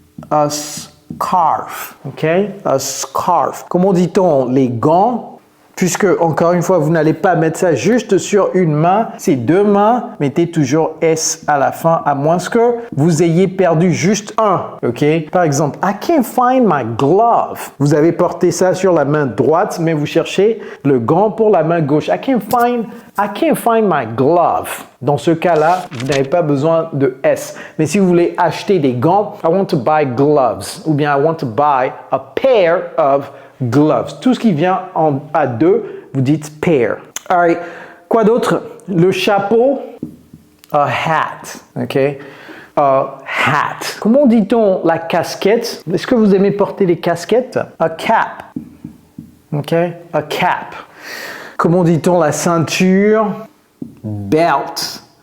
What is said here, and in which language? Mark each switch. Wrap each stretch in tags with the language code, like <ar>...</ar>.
<en>OK? A scarf.</en> <fr>Comment dit-on les gants? Puisque, encore une fois, vous n'allez pas mettre ça juste sur une main, c'est deux mains, mettez toujours S à la fin, à moins que vous ayez perdu juste un, ok? Par exemple,</fr> <en>I can't find my glove.</en> <fr>Vous avez porté ça sur la main droite, mais vous cherchez le gant pour la main gauche.</fr> <en>I can't find my glove.</en> <fr>Dans ce cas-là, vous n'avez pas besoin de S. Mais si vous voulez acheter des gants,</fr> <en>I want to buy gloves.</en> <fr>Ou bien</fr> <en>I want to buy a pair of gloves.</en> <fr>Tout ce qui vient à deux, vous dites pair. Alright. Quoi d'autre? Le chapeau, a hat. OK? A hat. Comment dit-on la casquette? Est-ce que vous aimez porter des casquettes?</fr> <en>A cap. OK? A cap.</en> <fr>Comment dit-on la ceinture?</fr> <en>Belt.</en>